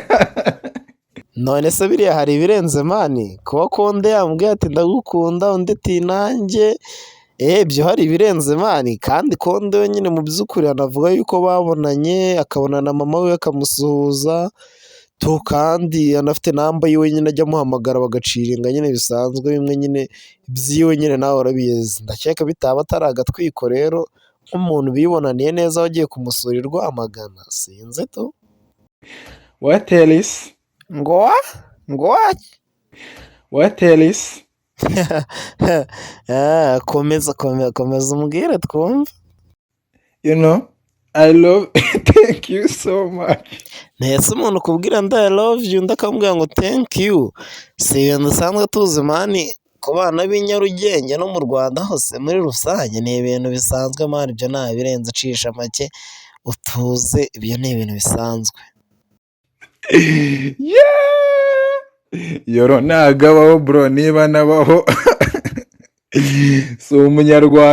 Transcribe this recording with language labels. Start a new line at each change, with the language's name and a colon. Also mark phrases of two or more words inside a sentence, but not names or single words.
Kinyarwanda: none se biriya hari ibirenze mani kuba Konde yambwiye ati ndagukunda undi ati nanjye ibyo hari ibirenze mani, kandi Konde we nyine mu by'ukuri anavuga yuko babonanye akabona na mama we akamusuhuza tu, kandi anafite namba yiwe nyine ajya amuhamagara bagaciringa nyine bisanzwe bimwe nyine byiwe nyine nawe urabizi, ndakeka bitaba atari agatwiko rero nk'umuntu bibonaniye neza wagiye kumusura i Rwamagana sinzi tu.
English: What else?
Kinyarwanda: Ngo
English: What else?
Kinyarwanda: komeza umbwire twumve.
English: You know, I love thank you so much.
Kinyarwanda: Ntese umuntu kubwira
English: I love you
Kinyarwanda: undi akamubwira ngo
English: thank you,
Kinyarwanda: si ibintu dusanzwe tuzi mani ku bana b'i Nyarugenge no mu Rwanda hose muri rusange, ni ibintu bisanzwe mani, ibyo nta birenze ucisha make utuze, ibyo ni ibintu bisanzwe. Yoro ntago abaho bro, niba nabaho si umunyarwanda.